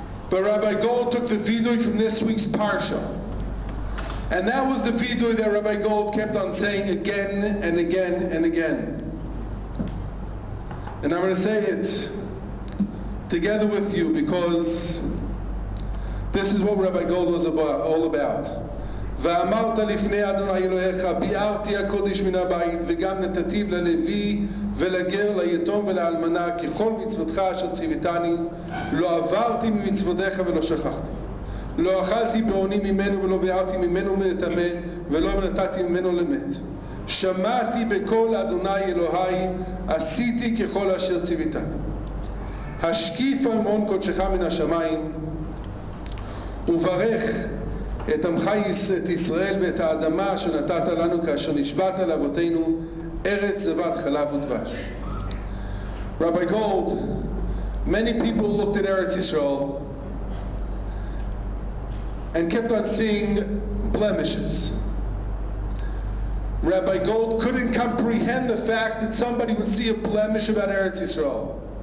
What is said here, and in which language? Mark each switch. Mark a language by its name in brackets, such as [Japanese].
[English] But Rabbi Gold took the vidui from this week's parsha. And that was the vidui that Rabbi Gold kept on saying again and again and again. And I'm going to say it together with you because this is what Rabbi Gold was all about. [Hebrew] ואמרת לפני אדוני אלוהיך ביארתי הקודש מן הבית וגם נתתיו ללוי ולגר ליתום ולאלמנה ככל מצוותך אשר ציוויתני לא עברתי ממצוותיך ולא שכחתי לא אכלתי בעוני ממנו ולא ביארתי ממנו מטמא ולא נתתי ממנו למת שמעתי בקול אדוני אלוהי עשיתי ככל אשר ציוויתני השקיף אמרון קודשך מן השמיים וברך את עמך את ישראל ואת האדמה שנתת לנו כאשר נשבעת לאבותינו ארץ זבת חלב ודבש. [English] Rabbi Gold, many people looked at Eretz Yisrael and kept on seeing blemishes. Rabbi Gold couldn't comprehend the fact that somebody would see a blemish about Eretz Yisrael.